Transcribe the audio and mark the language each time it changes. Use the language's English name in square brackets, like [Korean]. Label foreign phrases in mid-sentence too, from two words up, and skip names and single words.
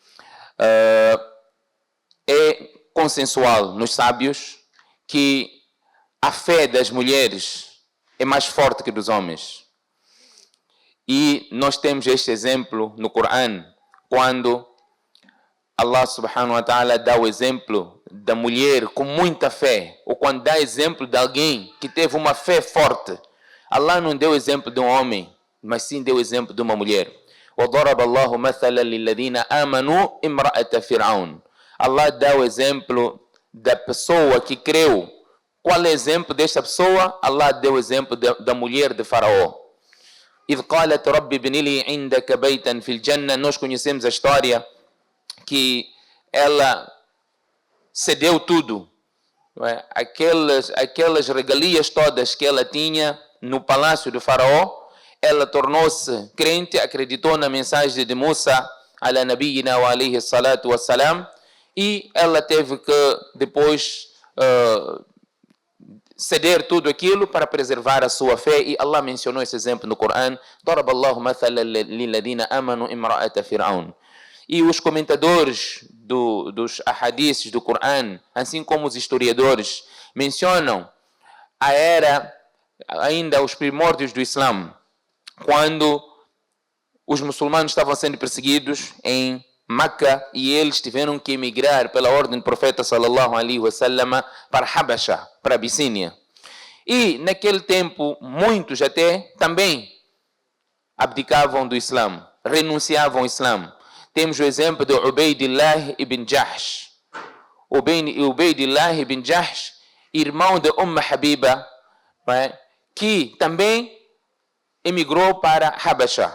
[Portuguese] É consensual nos sábios que a fé das mulheres é mais forte que dos homens. E nós temos este exemplo no Corão, quando [Arabic] الله سبحانه وتعالى [Portuguese] dá o exemplo da mulher com muita fé, ou quando dá exemplo de alguém que teve uma fé forte. Allah não deu exemplo de um homem, mas sim deu exemplo de uma mulher. [Arabic] وَضَرَبَ اللَّهُ مَثَلًا لِلَّذِينَ آمَنُوا امْرَأَةَ فِرْعَوْنَ. [Portuguese] Allah dá o exemplo da pessoa que creu. Qual é o exemplo desta pessoa? Allah deu o exemplo da mulher de Faraó. [Arabic] إِذْ قَالَتْ رَبِّ ابْنِ لِي عِنْدَكَ بَيْتًا فِي الْجَنَّةِ. [Portuguese] Nós conhecemos a história que ela cedeu tudo, não é? Aquelas regalias todas que ela tinha no palácio de Faraó. Ela tornou-se crente, acreditou na mensagem de Musa [Arabic] على نبينا وعليه الصلاة والسلام, [Portuguese] e ela teve que depois ceder tudo aquilo para preservar a sua fé. E Allah mencionou esse exemplo no Corão: [Arabic] ضَرَبَ اللَّهُ مَثَلًا لِلَّذِينَ آمَنُوا امْرَأَةَ فِرْعَوْنَ. [Portuguese] E os comentadores dos ahadíces do Corão, assim como os historiadores, mencionam a era, ainda os primórdios do Islã, quando os muçulmanos estavam sendo perseguidos em Meca e eles tiveram que emigrar pela ordem do profeta [Arabic] صلى الله عليه وسلم [Portuguese] para Habasha, para Abissínia. E naquele tempo muitos até também abdicavam do Islã, renunciavam ao Islã. Temos o exemplo de Ubaydillah ibn Jahsh. Ubaydillah ibn Jahsh, irmão de Habiba, que também emigrou para Habasha.